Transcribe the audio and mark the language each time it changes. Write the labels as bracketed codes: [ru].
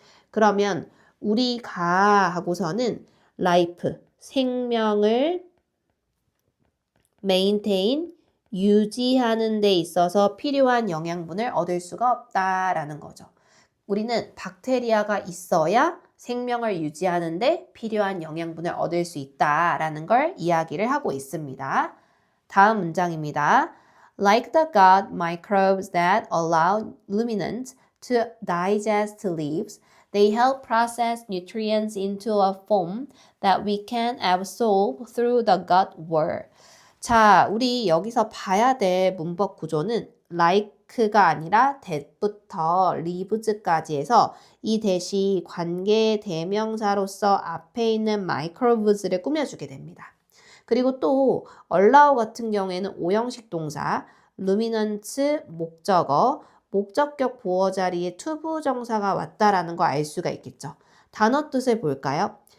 [ko] 그러면 우리가 하고서는 life, 생명을 maintain, 유지하는 데 있어서 필요한 영양분을 얻을 수가 없다라는 거죠. 우리는 박테리아가 있어야 생명을 유지하는데 필요한 영양분을 얻을 수 있다라는 걸 이야기를 하고 있습니다. 다음 문장입니다. [en] Like the gut microbes that allow ruminants to digest leaves, they help process nutrients into a form that we can absorb through the gut wall. [ko] 자, 우리 여기서 봐야 될 문법 구조는 like가 아니라 that부터 lives까지 해서 이 that이 관계 대명사로서 앞에 있는 microbes를 꾸며주게 됩니다. 그리고 또 allow 같은 경우에는 오형식 동사, ruminants 목적어, 목적격 보어 자리에 투부정사가 왔다라는 거 알 수가 있겠죠. 단어 뜻을 볼까요?